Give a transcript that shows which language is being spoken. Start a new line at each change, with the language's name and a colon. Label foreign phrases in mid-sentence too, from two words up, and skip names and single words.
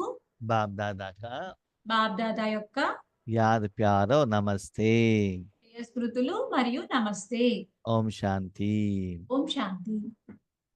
Hindi: बाप दादा का
Telugu: బాబ్దాదా యొక్క
Hindi: याद प्यार और नमस्ते।
Telugu: ప్రియ స్మృతులు మరియు నమస్తే.
Hindi: ओम शांति।
Telugu: ఓం శాంతి.